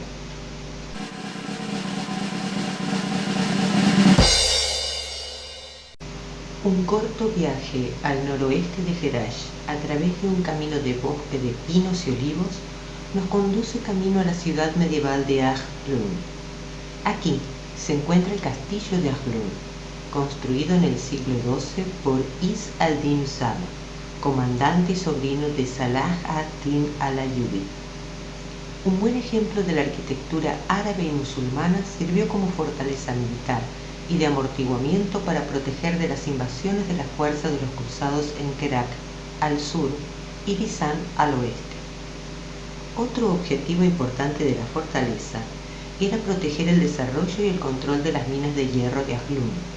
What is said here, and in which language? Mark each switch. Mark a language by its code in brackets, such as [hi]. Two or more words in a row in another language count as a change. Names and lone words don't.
[es] Un corto viaje al noroeste de Jerash, a través de un camino de bosque de pinos y olivos, nos conduce camino a la ciudad medieval de Ajlun. Aquí se encuentra el castillo de Ajlun, construido en el siglo XII por Is al-Din Saba, comandante y sobrino de Salah ad-Din al-Ayyubi. Un buen ejemplo de la arquitectura árabe y musulmana, sirvió como fortaleza militar y de amortiguamiento para proteger de las invasiones de las fuerzas de los cruzados en Kerak, al sur, y Bisan al oeste. Otro objetivo importante de la fortaleza era proteger el desarrollo y el control de las minas de hierro de Ajlun.